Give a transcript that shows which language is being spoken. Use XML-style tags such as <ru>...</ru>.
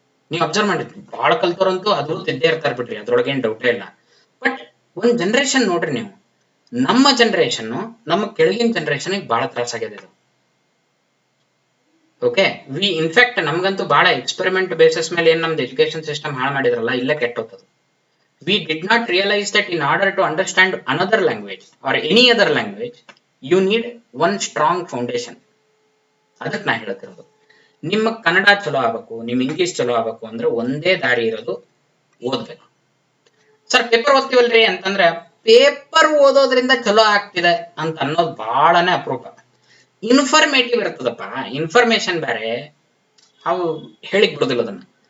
<kn>ನೀವು ಅಬ್ಸರ್ವ್ ಮಾಡಿರ್ತೀವಿ, ಬಹಳ ಕಲ್ತವ್ರಂತೂ ಅದು ತಿದ್ದೇ ಇರ್ತಾರೆ ಬಿಡ್ರಿ, ಅದ್ರೊಳಗೆ ಏನ್ ಡೌಟೇ ಇಲ್ಲ. ಬಟ್ ಒಂದ್ ಜನರೇಷನ್ ನೋಡ್ರಿ ನೀವು, ನಮ್ಮ ಜನರೇಷನ್ ನಮ್ಮ ಕೆಳಗಿನ ಜನರೇಷನ್ ಬಹಳ ತ್ರಾಸಾಗಿದೆ ಇದು. ಓಕೆ, ಇನ್ಫ್ಯಾಕ್ಟ್ ನಮ್ಗಂತೂ ಬಹಳ ಎಕ್ಸ್ಪೆರಿಮೆಂಟ್ ಬೇಸಿಸ್ ಮೇಲೆ ಏನ್ ನಮ್ದು ಎಜುಕೇಶನ್ ಸಿಸ್ಟಮ್ ಹಾಳು ಮಾಡಿದ್ರಲ್ಲ, ಇಲ್ಲೇ ಕೆಟ್ಟೋಗ್ತದೆ.</kn> <en>We did not realize that in order to understand another language or any other language, you need one strong foundation.</en> <kn>ಅದಕ್ಕೆ ನಾ ಹೇಳ್ತಿರೋದು, ನಿಮ್ಮ ಕನ್ನಡ ಚಲೋ ಆಗ್ಬೇಕು, ನಿಮ್ ಇಂಗ್ಲಿಷ್ ಚಲೋ ಆಗ್ಬೇಕು ಅಂದ್ರೆ ಒಂದೇ ದಾರಿ ಇರೋದು, ಓದ್ಬೇಕು. ಸರ್ ಪೇಪರ್ ಓದ್ತೀವಲ್ರಿ ಅಂತಂದ್ರೆ ಪೇಪರ್ ಓದೋದ್ರಿಂದ ಚಲೋ ಆಗ್ತಿದೆ ಅಂತ ಅನ್ನೋದು ಬಹಳನೇ ಅಪರೂಪ. ಇನ್ಫಾರ್ಮೇಟಿವ್ ಇರ್ತದಪ್ಪ, ಇನ್ಫಾರ್ಮೇಶನ್ ಬೇರೆ, ಅವು ಹೇಳಿಕ್ ಬಿಡೋದಿಲ್ಲ ಅದನ್ನ.</kn>